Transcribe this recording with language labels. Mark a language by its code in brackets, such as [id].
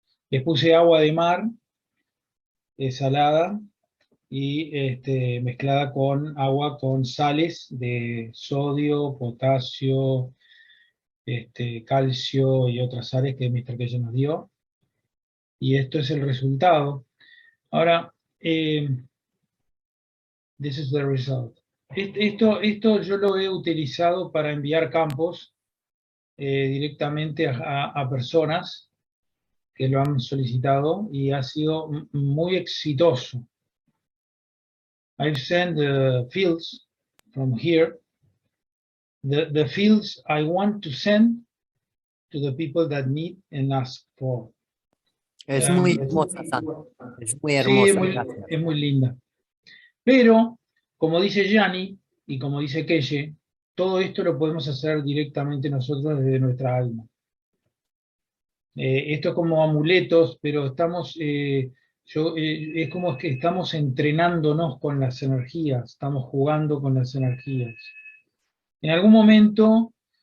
[es] Le puse agua de mar, salada, y mezclada con agua con sales de sodio, potasio, calcio y otras sales que Mr. Keiji nos dio. Y esto es el resultado. Ahora, [en] this is the result. [es] Esto yo lo he utilizado para enviar campos directamente a personas que lo han solicitado y ha sido muy exitoso. [en] I've sent the fields from here, the fields I want to send to the people that need and ask for. [es] Es muy hermosa, Santi. Es muy Sí, hermosa. es muy linda. Pero, como dice Gianni y como dice Keiji, todo esto lo podemos hacer directamente nosotros desde nuestra alma. Esto es como amuletos, pero estamos, es como que estamos entrenándonos con las energías, estamos jugando con las energías. En algún momento